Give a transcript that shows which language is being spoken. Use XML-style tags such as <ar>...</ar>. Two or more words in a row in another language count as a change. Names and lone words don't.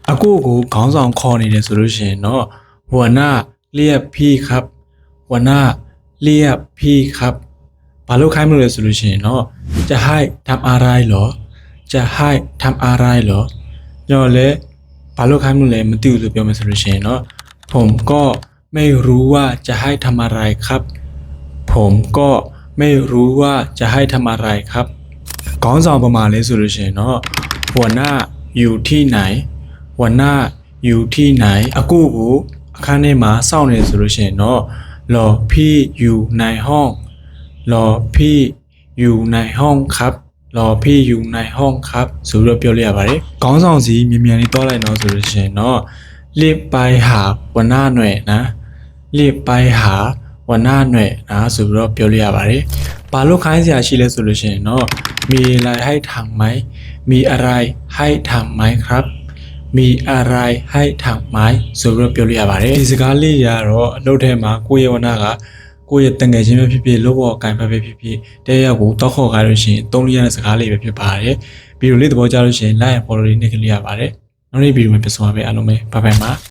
<my>ကိုကိုခေါင်းဆောင်ခေါ်နေတယ်ဆိုလို့ရှိရင်တော့</my> <th>หัวหน้าเรียกพี่ครับหัวหน้าเรียกพี่ครับ</th> <my>ဘာလို့ခိုင်းမလို့လဲဆိုလို့ရှိရင်တော့</my> <th>จะให้ทำอะไรเหรอจะให้ทำอะไรเหรอ</th> <my>ညော်လဲဘာလို့ခိုင်းမလို့လဲမသိဘူးလို့ပြောမယ်ဆိုလို့ရှိရင်တော့</my> <th>ผมก็ไม่รู้ ว่าจะให้ทำอะไรครับผมก็ไม่รู้ว่าจะให้ทำอะไรครับ</th> <my>ခေါင်းဆောင်ပမာလဲဆိုလို့ရှိရင်တော့</my> <th>หัวหน้าอยู่ที่ไหนหัวหน้าอยู่ที่ไหน</th> <my>အကူကိုအခန်းထဲမှာစောင့်နေဆိုလို့ရှိရင်</my> <th>တော့รอพี่อยู่ในห้องรอพี่อยู่ในห้องครับรอพี่อยู่ในห้องครับ</th> <my>ဆိုပြီးတော့ပြောလိုက်ရပါတယ်ခေါင်းဆောင်စီမြန် မြန်လေးတောလိုက်တော့ဆိုလို့ရှိရင်တော့</my> <th>รีบไปหาหัวหน้าหน่อยนะรีบไปหาหัวหน้าหน่อยนะဆို</th> <my>ပြီးတော့ပြောလိုက်ရပါတယ်ဘာလို့ခိုင်းစရာရှိလဲဆိုလို့ရှိရင်တော့</my> <th>มีอะไรให้ทำไหมมีอะไรให้ทำไหมครับมีอะไรให้ทำไหม</th> <my>ဆိုပြီးတော့ပြောလို့ရပါတယ်ဒီစကားလေးရတော့အလုပ်ထဲမှာကိုယ့်ရဲ့ဝနာကကိုယ့်ရဲ့တငယ်ချင်းပဲဖြစ်ဖြစ်လို့ဘောအကင်ပဲဖြစ်ဖြစ်တဲ့ရောက်ကိုတောက်ခေါ်ခိုင်းလို့ရှိရင်သုံးလို့ရတဲ့စကားလေးပဲဖြစ်ပါတယ်ဗီဒီယိုလေးသဘောကျလို့ရှိရင်</my> <en>like and follow</en> <my>လေးနှိပ်ခလိရပါတယ်နောက်နေ့ဗီဒီယိုမှာပြန်ဆုံပါမယ်အားလုံးပဲဘိုင်ဘိုင်ပါ</my>